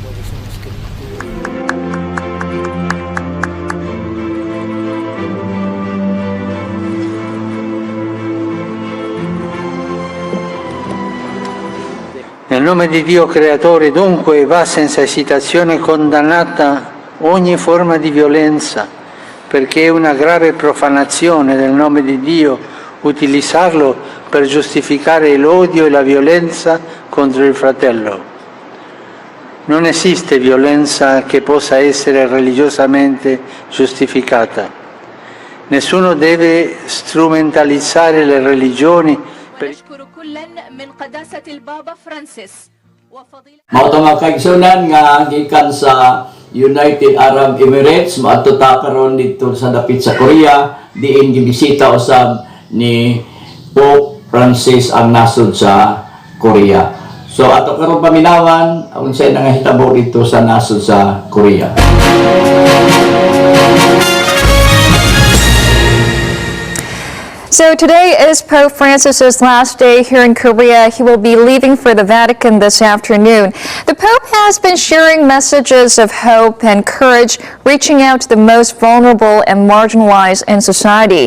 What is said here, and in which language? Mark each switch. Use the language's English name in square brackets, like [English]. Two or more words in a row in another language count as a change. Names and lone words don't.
[Italian] Nel nome di Dio creatore dunque va senza esitazione condannata ogni forma di violenza, perché è una grave profanazione del nome di Dio utilizzarlo per giustificare l'odio e la violenza contro il fratello. Non esiste violenza che possa essere religiosamente giustificata. Nessuno deve strumentalizzare le religioni per... [Cebuano] Mao to mga kaigsunan nga gikan sa United Arab Emirates maadto ta karon dito sa dapit sa Korea diin gibisita usab ni Pope Francis ang nasod sa Korea. So ato karon paminawan unsay nangahitabo dito sa nasod sa Korea. [English] So today is Pope Francis's last day here in Korea. He will be leaving for the Vatican this afternoon. The Pope has been sharing messages of hope and courage, reaching out to the most vulnerable and marginalized in society.